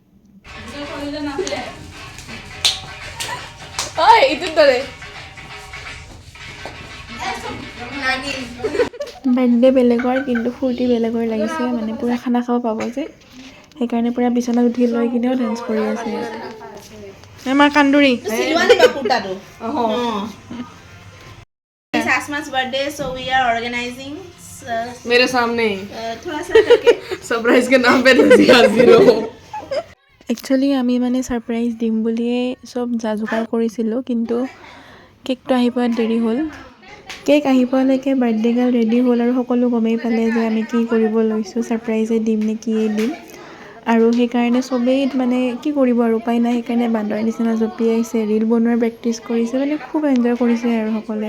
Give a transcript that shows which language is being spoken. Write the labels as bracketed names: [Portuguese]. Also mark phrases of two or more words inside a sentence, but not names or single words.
[Assamese] বাৰ্থডে বেলেগৰ কিন্তু ফূৰ্তি বেলেগৰ লাগিছে মানে পূৰা খানা খাব পাব যে সেইকাৰণে পূৰা বিচনাত উঠি লৈ কিনেও ডান্স কৰি আছে। আমাৰ কান্দুৰি [English] It's Asma's birthday, so we are organizing. [Hindi] मेरे सामने थोड़ा सा करके सरप्राइज के नाम पे हंसी हंसी रहो। [Assamese] একচুৱেলি আমি মানে ছাৰপ্ৰাইজ দিম বুলিয়ে চব যা যোগাৰ কৰিছিলোঁ, কিন্তু কেকটো আহি পোৱাত দেৰি হ'ল। কেক আহি পোৱালৈকে বাৰ্থডে গাৰ্ল ৰেডি হ'ল আৰু সকলো গমেই পালে যে আমি কি কৰিব লৈছোঁ, ছাৰপ্ৰাইজে দিম নে কিয়েই দিম। আৰু সেইকাৰণে চবেই মানে কি কৰিব আৰু উপায় নাই, সেইকাৰণে বান্দৰৰ নিচিনা জঁপিয়াইছে, ৰীল বনোৱাৰ প্ৰেক্টিচ কৰিছে, মানে খুব এনজয় কৰিছে আৰু সকলোৱে।